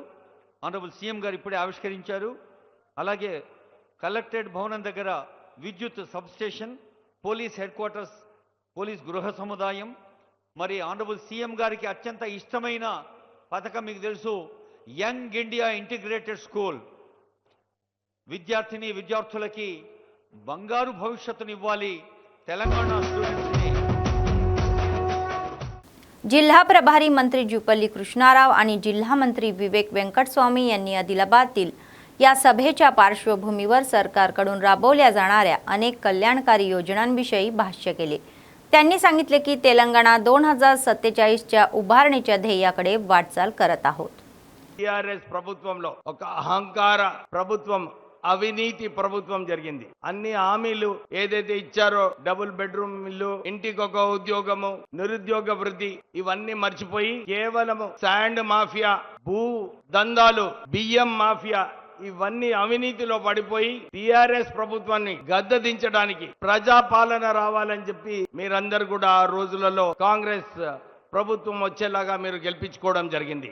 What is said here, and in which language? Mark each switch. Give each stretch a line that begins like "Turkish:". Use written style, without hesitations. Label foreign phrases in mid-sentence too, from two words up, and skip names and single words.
English: Honourable CM
Telugu: గారు ఇప్పుడే ఆవిష్కరించారు. అలాగే కలెక్టరేట్ భవనం దగ్గర విద్యుత్ సబ్స్టేషన్,
English: police headquarters,
Telugu: పోలీస్ గృహ సముదాయం, మరి ఆనరబుల్ సీఎం గారికి అత్యంత ఇష్టమైన పథకం మీకు తెలుసు, యంగ్ ఇండియా ఇంటిగ్రేటెడ్ స్కూల్. విద్యార్థులకి బంగారు భవిష్యత్తునివ్వాలి తెలంగాణ స్టూడెంట్స్ని.
Marathi: जिल्हा प्रभारी मंत्री जुपल्ली कृष्णाराव आणि जिल्हा मंत्री विवेक वेंकटस्वामी यांनी आदिलाबादतील या सभेच्या पार्श्वभूमीवर सरकारकडून राबवल्या जाणाऱ्या अनेक कल्याणकारी योजनांविषयी भाष्य केले. त्यांनी सांगितले की तेलंगणा 2047च्या उभारणीच्या ध्येयाकडे वाटचाल करत आहोत.
Telugu: टीआरएस ప్రభుత్వంలో ఒక అహంకార ప్రభుత్వం, అవినీతి ప్రభుత్వం జరిగింది. అన్ని హామీలు ఏదైతే ఇచ్చారో,
English: double bedroom
Telugu: ఇల్లు, ఇంటికొక ఉద్యోగము, నిరుద్యోగ వృద్ధి, ఇవన్నీ మర్చిపోయి కేవలం
English: sand mafia,
Telugu: భూ దందాలు, బియ్యం మాఫియా, ఇవన్నీ అవినీతిలో పడిపోయి టీఆర్ఎస్ ప్రభుత్వాన్ని గద్దెదించడానికి ప్రజాపాలన రావాలని చెప్పి మీరందరూ కూడా ఆ రోజులలో కాంగ్రెస్ ప్రభుత్వం వచ్చేలాగా మీరు గెలిపించుకోవడం జరిగింది.